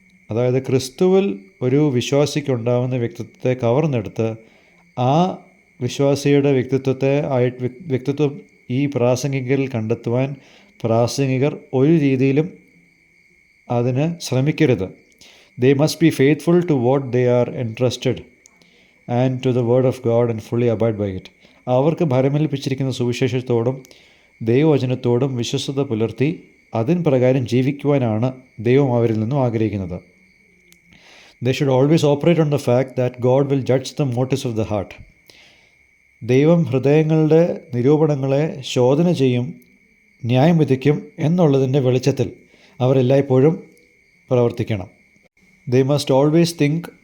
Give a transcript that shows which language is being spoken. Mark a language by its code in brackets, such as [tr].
[ml] അതായത് ക്രിസ്തുവിൽ ഒരു വിശ്വാസിക്കുണ്ടാകുന്ന വ്യക്തിത്വത്തെ കവർന്നെടുത്ത് ആ വിശ്വാസിയുടെ വ്യക്തിത്വം ഈ പ്രാസംഗികരിൽ കണ്ടെത്തുവാൻ പ്രാസംഗികർ ഒരു രീതിയിലും അതിന് ശ്രമിക്കരുത്. [en] They must be faithful to what they are entrusted and to the word of God and fully abide by it. [ml] അവർക്ക് ഭരമേൽപ്പിച്ചിരിക്കുന്ന സുവിശേഷത്തോടും ദൈവവചനത്തോടും വിശ്വസ്തത പുലർത്തി അതിന് പ്രകാരം ജീവിക്കുവാനാണ് ദൈവം അവരിൽ നിന്നും ആഗ്രഹിക്കുന്നത്. [en] They should always operate on the fact that God will judge the motives of the heart. [ml] ദൈവം ഹൃദയങ്ങളുടെ നിരൂപണങ്ങളെ ശോധന ചെയ്യും, ന്യായം വിധിക്കും എന്നുള്ളതിൻ്റെ വെളിച്ചത്തിൽ അവരെല്ലായ്പ്പോഴും പ്രവർത്തിക്കണം. [en] They must always think